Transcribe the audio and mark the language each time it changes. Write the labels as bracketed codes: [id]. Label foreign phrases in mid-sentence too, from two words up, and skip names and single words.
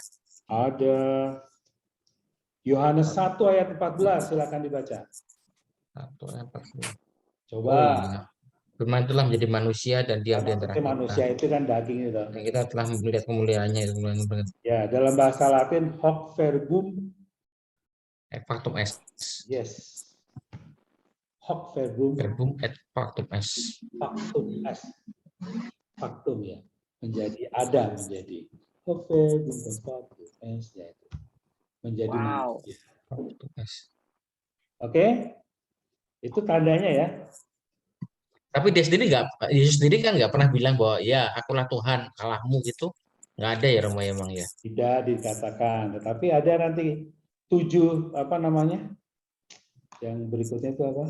[id] Ada Yohanes 1 ayat 14, silakan dibaca. 1 ayat 14. Coba. Oh, iya. Firman itulah menjadi manusia dan diam di antara kita. Manusia itu kan daging itu. Dan kita telah melihat kemuliaannya. Ya, dalam bahasa Latin [la] hoc verbum Et factum est. Yes. Hoc verbum Et factum est. Factum est. [id] Faktum ya. Menjadi ada menjadi. [la] Hoc verbum factum est [id] ya itu. Menjadi manusia. [la] Factum est. [id] Oke? Itu tandanya ya. Tapi dia sendiri Yesus sendiri kan nggak pernah bilang bahwa ya akulah Tuhan Allahmu gitu. Nggak ada ya Romo emang ya. Tidak dikatakan, tetapi ada nanti 7 apa namanya? Yang berikutnya itu apa?